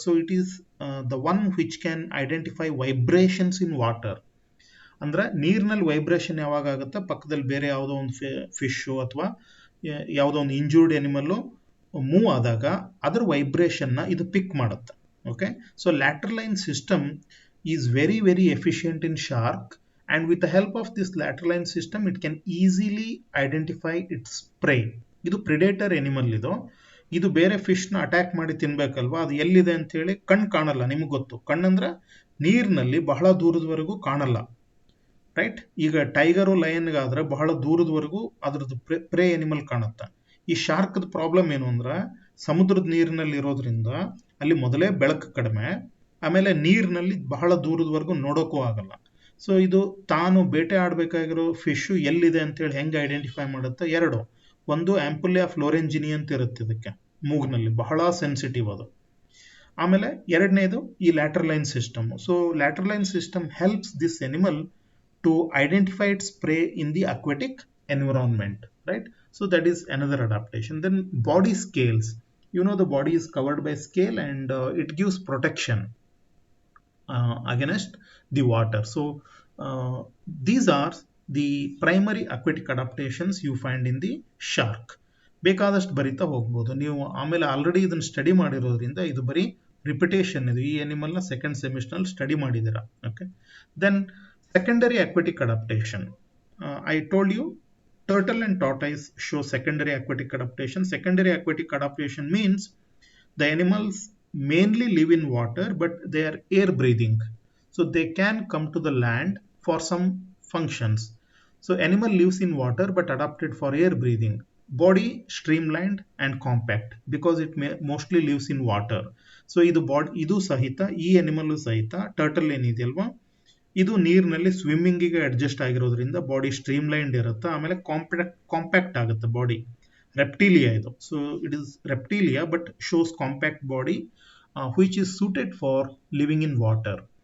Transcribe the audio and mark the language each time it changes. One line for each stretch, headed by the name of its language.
English: So it is the one which can identify vibrations in water.
Kannada: ಅಂದ್ರೆ ನೀರಿನಲ್ಲಿ vibration ಯಾವಾಗ ಆಗುತ್ತೆ, ಪಕ್ಕದಲ್ಲಿ ಬೇರೆ ಯಾವುದೋ ಒಂದು ಫಿಶು ಅಥವಾ ಯಾವುದೋ ಒಂದು ಇಂಜೂರ್ಡ್ ಎನಿಮಲ್ಲು ಮೂವ್ ಆದಾಗ ಅದರ ವೈಬ್ರೇಷನ್ನ ಇದು ಪಿಕ್ ಮಾಡುತ್ತೆ.
English: Okay, so lateral line system is very very efficient in shark, and with the help of this lateral line system it can easily identify its prey.
Kannada: ಇದು ಪ್ರಿಡೇಟರ್ ಎನಿಮಲ್, ಇದು ಬೇರೆ ಫಿಶ್ನ attack ಮಾಡಿ ತಿನ್ಬೇಕಲ್ವಾ, ಅದು ಎಲ್ಲಿದೆ ಅಂತ ಹೇಳಿ ಕಣ್ಣು ಕಾಣಲ್ಲ. ನಿಮ್ಗೆ ಗೊತ್ತು, ಕಣ್ಣಂದ್ರೆ ನೀರಿನಲ್ಲಿ ಬಹಳ ದೂರದವರೆಗೂ ಕಾಣಲ್ಲ, ರೈಟ್? ಈಗ ಟೈಗರು ಲಯನ್ಗಾದ್ರೆ ಬಹಳ ದೂರದವರೆಗೂ ಅದ್ರದ್ದು ಪ್ರೇ ಎನಿಮಲ್ ಕಾಣುತ್ತೆ. ಈ ಶಾರ್ಕ್ದ ಪ್ರಾಬ್ಲಮ್ ಏನು ಅಂದ್ರೆ ಸಮುದ್ರದ ನೀರಿನಲ್ಲಿ ಇರೋದ್ರಿಂದ ಅಲ್ಲಿ ಮೊದಲೇ ಬೆಳಕು ಕಡಿಮೆ, ಆಮೇಲೆ ನೀರಿನಲ್ಲಿ ಬಹಳ ದೂರದವರೆಗೂ ನೋಡೋಕ್ಕೂ ಆಗಲ್ಲ. ಸೊ ಇದು ತಾನು ಬೇಟೆ ಆಡಬೇಕಾಗಿರೋ ಫಿಶು ಎಲ್ಲಿದೆ ಅಂತೇಳಿ ಹೆಂಗೆ ಐಡೆಂಟಿಫೈ ಮಾಡುತ್ತೆ? ಎರಡು, ಒಂದು ಆಂಪುಲಿಯಾ ಫ್ಲೋರೆಂಜಿನಿ ಅಂತ ಇರುತ್ತೆ ಇದಕ್ಕೆ ಮೂಗ್ನಲ್ಲಿ, ಬಹಳ ಸೆನ್ಸಿಟಿವ್ ಅದು. ಆಮೇಲೆ ಎರಡನೇದು ಈ lateral line system.
English: So lateral line system helps this animal to identify its prey in the aquatic environment, right? So that is another adaptation. Then body scales, you know, the body is covered by scale, and it gives protection against the water. So these are the primary aquatic adaptations you find in the shark.
Kannada: ಬೇಕಾದಷ್ಟು ಬರಿತಾ ಹೋಗ್ಬೋದು ನೀವು. ಆಮೇಲೆ already ಇದನ್ನ study ಮಾಡಿರೋದ್ರಿಂದ ಇದು ಬರೀ repetition. ಇದು ಈ ಎನಿಮಲ್ನ ಸೆಕೆಂಡ್ ಸೆಮಿಸ್ಟರ್ನಲ್ಲಿ ಸ್ಟಡಿ ಮಾಡಿದ್ದೀರಾ.
English: Okay, then secondary aquatic adaptation. I told you turtle and tortoise show secondary aquatic adaptation. Secondary aquatic adaptation means the animals mainly live in water but they are air breathing, so they can come to the land for some functions. So animal lives in water but adapted for air breathing. Body streamlined and compact because it mostly lives in water.
Kannada: So idu sahita ee animal sahita turtle ಏನಿದೆಯಲ್ವಾ, ಇದು ನೀರಿನಲ್ಲಿ ಸ್ವಿಮ್ಮಿಂಗಿಗೆ adjust ಆಗಿರೋದ್ರಿಂದ body ಸ್ಟ್ರೀಮ್ಲೈನ್ಡ್ ಇರುತ್ತೆ. ಆಮೇಲೆ compact ಆಗುತ್ತೆ body. ರೆಪ್ಟೀಲಿಯಾ ಇದು.
English: So it is Reptilia but shows compact body which is suited for living in water.